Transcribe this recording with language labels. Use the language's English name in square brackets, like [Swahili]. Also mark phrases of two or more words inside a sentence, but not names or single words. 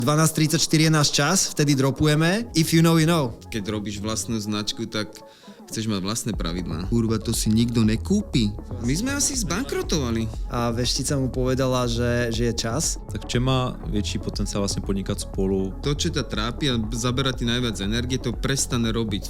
[Slovak] 12:34 je náš čas, vtedy dropujeme. [English] If you know, you know. [Slovak] Keď robíš vlastnú značku, tak chceš mať vlastné pravidlá. Kurva, to si nikto nekúpi. My sme asi zbankrotovali. A veštica mu povedala, že je čas. [Czech] Tak v čem má větší potenciál vlastně podnikat spolu? [Slovak] To, čo ťa trápi a zabera ti najviac energie, to prestane robiť.